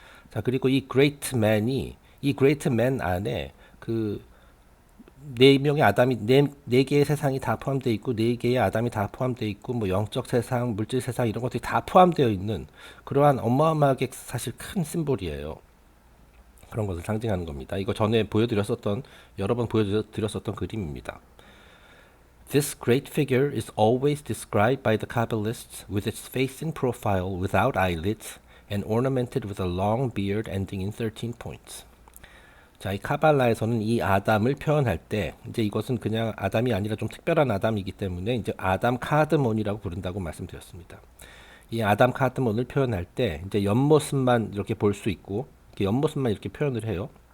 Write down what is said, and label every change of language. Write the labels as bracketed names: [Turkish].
[Korean] 자, 그리고 이 great man이 이 great man 안에 그 네 명의 아담이 네 개의 세상이 다 포함되어 있고 네 개의 아담이 다 포함되어 있고 뭐 영적 세상, 물질 세상 이런 것들이 다 포함되어 있는 그러한 어마어마하게 사실 큰 심볼이에요. 그런 것을 상징하는 겁니다. 이거 전에 보여드렸었던 여러 번 보여드렸었던 그림입니다. [English] This great figure is always described by the Kabbalists with its face in profile without eyelids and ornamented with a long beard ending in 13 points. [Korean] 자, 이 카발라에서는 이 아담을 표현할 때 이제 이것은 그냥 아담이 아니라 좀 특별한 아담이기 때문에 이제 아담 카드몬이라고 부른다고 말씀드렸습니다. 이 아담 카드몬을 표현할 때 이제 옆모습만 이렇게 볼 수 있고 이렇게 옆모습만 이렇게 표현을 해요.